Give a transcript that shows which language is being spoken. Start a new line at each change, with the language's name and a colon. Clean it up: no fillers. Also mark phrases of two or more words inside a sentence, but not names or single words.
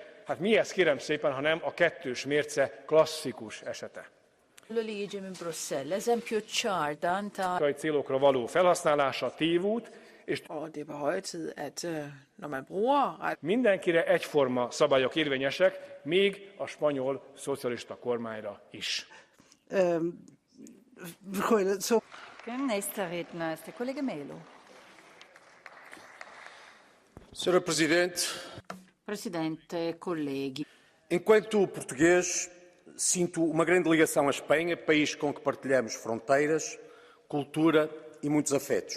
Hungarian: Hát mi ez, kérem szépen, hanem a kettős mérce klasszikus esete. Célokra való felhasználása tévút,
Danish: Og det er på høje tid, at når man bruger
Hungarian: mindenkire egyforma szabályok érvényesek, még a spanyol szocialista kormányra is.
German: Nächster Redner ist der Kollege Melo.
Portuguese: Senhora Presidente,
Italian: Presidente, colleghi.
Portuguese: enquanto português, sinto uma grande ligação à Espanha, país com que partilhamos fronteiras, cultura e muitos afetos.